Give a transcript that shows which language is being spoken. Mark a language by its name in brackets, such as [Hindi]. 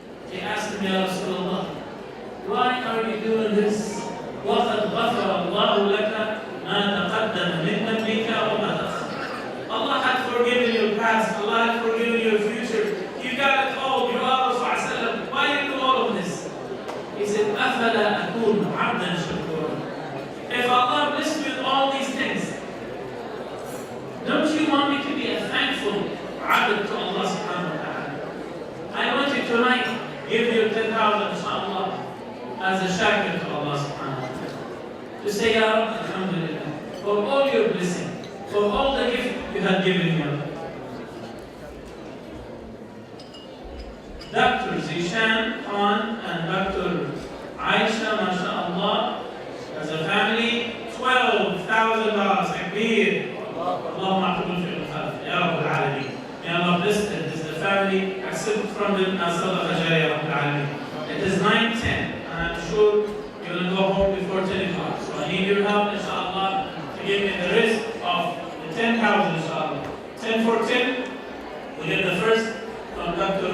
[English] He asked him, Ya Rasulullah, why are you doing this? [Arabic] وَقَدْ غَفَرَ اللَّهُ لَكَ مَا تَقَدَّمَ مِنْ ذَنبِكَ وَمَا تَأَخَّرَ. [English] Allah had forgiven your past, Allah had forgiven your future. You got it all, you are Rasulullah. Why do you do all of this? He said, [Arabic] أَفَلَا أَكُونُ عَبْدًا شَكُورًا. [English] If Allah blessed me with all these things, don't you want me to be a thankful abd to Allah subhanahu wa ta'ala? I want you tonight, give your 10,000 inshallah as a shakir to Allah subhanahu wa ta'ala. To say, Ya Rabbi, alhamdulillah, for all your blessings, for all the gifts you have given him. Dr. Zishan Khan and Dr. Aisha, mashallah, as a family, $12,000. Takbir. [Arabic] اللهم اعتقهم في الخلف يا رب العالمين. [English] May Allah bless the family, accept from them as [Arabic] صدقة جارية يا رب العالمين. [English] It is 9:10 and I'm sure you're going to go home before 10 o'clock. So I need your help, inshallah, to give me the rest of the 10,000, inshallah. 10 for 10, we get the first from Dr.